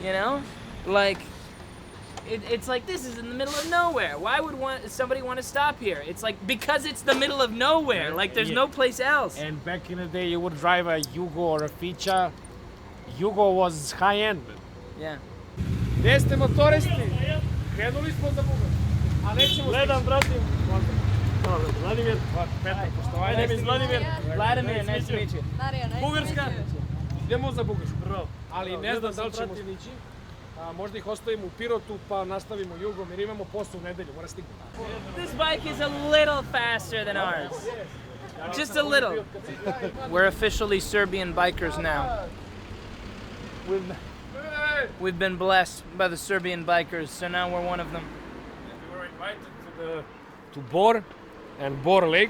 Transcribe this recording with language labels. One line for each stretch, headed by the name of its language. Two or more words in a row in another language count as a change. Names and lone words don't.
English: You know? Like, it's like, this is in the middle of nowhere. Why would somebody want to stop here? It's like, because it's the middle of nowhere. Like, there's no place else. And back in the day, you would drive a Yugo or a Fića. Yugo was high-end. Yeah.
Serbian: Gdje ste motoristi? Krenuli smo za Bugar. A nećemo Gledam, bratim. Vladimir. Petar,
English: My name is Vladimir. Vladimir, nice to meet you.
Serbian: Bugarska. Idemo za Bugarsku. Bravo. Ali ne znam da li ćemo stići. Možda ih ostavimo u Pirotu pa nastavimo Jugom jer imamo posao u nedelju, mora stignemo.
English: This bike is a little faster than ours. Just a little. We're officially Serbian bikers now. We've been blessed by the Serbian bikers, so now we're one of them. We were invited to Bor and Bor Lake.